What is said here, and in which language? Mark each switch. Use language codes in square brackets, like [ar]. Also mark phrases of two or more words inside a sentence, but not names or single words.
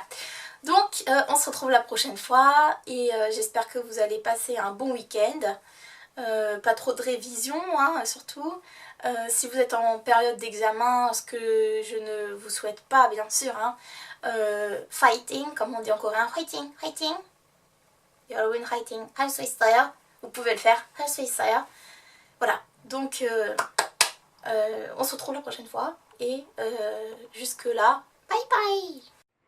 [fr] Donc, on se retrouve la prochaine fois et j'espère que vous allez passer un bon week-end. Pas trop de révision, hein, surtout. Si vous êtes en période d'examen, ce que je ne vous souhaite pas, bien sûr, hein, fighting, comme on dit en coréen, [en] fighting, fighting. [ko] 여러분 fighting, 할 수 있어요. [fr] Vous pouvez le faire, [ko] 할 수 있어요. [fr] Voilà, donc on se retrouve la prochaine fois et jusque là, [en] bye bye.